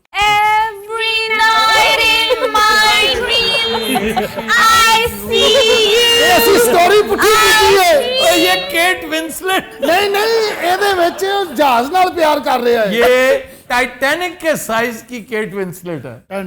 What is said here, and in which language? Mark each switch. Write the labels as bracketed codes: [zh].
[en] Every night in my dreams, I see you. [pa] SC story ਪੁੱਠੀ ਕੀਤੀ ਏ। [hi] और ये केट विंसलेट, [pa] ਨਹੀਂ ਨਹੀਂ, ਇਹਦੇ ਵਿੱਚ ਉਹ ਜਹਾਜ਼ ਨਾਲ ਪਿਆਰ ਕਰ ਰਿਹਾ ਹੈ। [hi] ये टाइटैनिक के साइज की केट विंसलेट है।